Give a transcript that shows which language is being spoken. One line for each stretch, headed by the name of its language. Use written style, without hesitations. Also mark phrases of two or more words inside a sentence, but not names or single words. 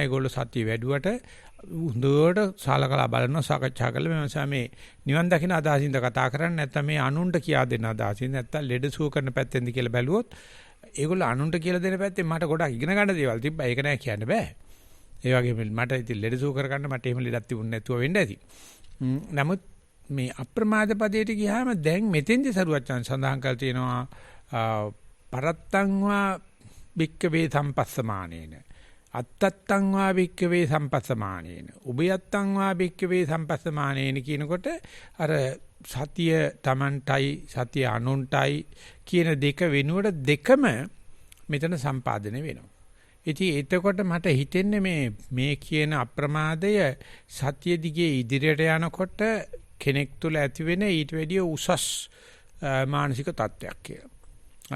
Sinhala: ඒගොල්ලෝ සතිය වැඩුවට හොඳට සාලකලා බලනවා සාකච්ඡා කරලා මේ නිසා මේ නිවන් දකින්න අදහසින්ද කතා කරන්නේ නැත්නම් මේ අනුන්ට කියා දෙන්න අදහසින් නැත්නම් ලෙඩ සුව කරන පැත්තෙන්ද කියලා බැලුවොත් ඒගොල්ලෝ අනුන්ට කියලා දෙන පැත්තෙන් මට ගොඩක් ඉගෙන ගන්න දේවල් තිබ්බා. ඒක නෑ කියන්න බෑ. ඒ වගේම මට ඉතින් ලෙඩ සුව කරගන්න මට එහෙම ලෙඩක් තිබුණ නැතුව වෙන්න ඇති. නමුත් මේ අප්‍රමාද පදයට ගියාම දැන් මෙතෙන්දි සරුවච්චන් සඳහන් කරලා තියෙනවා
Pali: පරත්තංවා භික්කවේ සම්පස්සමානේන අත්තත්තං වා භික්කවේ සම්පස්සමානේන උභයත්තං වා භික්කවේ සම්පස්සමානේන
Sinhala: කියනකොට අර සතිය Tamanටයි සතිය අනුන්ටයි කියන දෙක වෙනුවට දෙකම මෙතන සම්පාදනය වෙනවා. ඉතින් එතකොට මට හිතෙන්නේ මේ කියන අප්‍රමාදය සතිය දිගේ ඉදිරියට යනකොට කෙනෙක් තුළ ඇති වෙන ඊට වැඩිය උසස් මානසික තත්ත්වයක් කියලා.